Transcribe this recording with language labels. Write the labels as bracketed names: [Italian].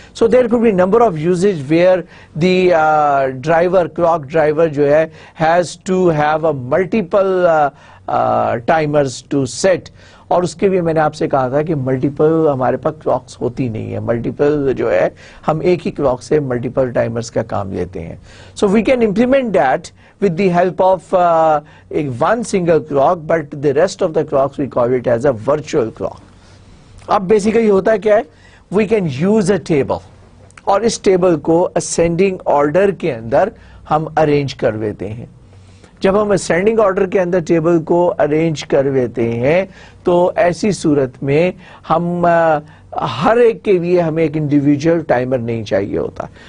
[English] so there could be number of uses where the driver, clock driver [Urdu] جو ہے [English] has to have a multiple timers to set, [Urdu] اور اس کے بھی میں نے آپ سے کہا تھا کہ ملٹیپل ہمارے پاس کلاکس ہوتی نہیں ہے, ملٹیپل جو ہے ہم ایک ہی کلاک سے ملٹیپل ٹائمرز کا کام لیتے ہیں. [English] So we can implement that with the help of one single clock, but the rest of the clocks we call it as a virtual clock. [Urdu] اب بیسیکلی ہوتا کیا ہے, [English] we can use a table, [Urdu] اور اس table کو ascending order کے اندر ہم arrange کر دیتے ہیں. جب ہم ascending order کے اندر ٹیبل کو ارینج کر دیتے ہیں تو ایسی صورت میں ہم ہر ایک کے لیے ہمیں ایک انڈیویجول ٹائمر نہیں چاہیے ہوتا.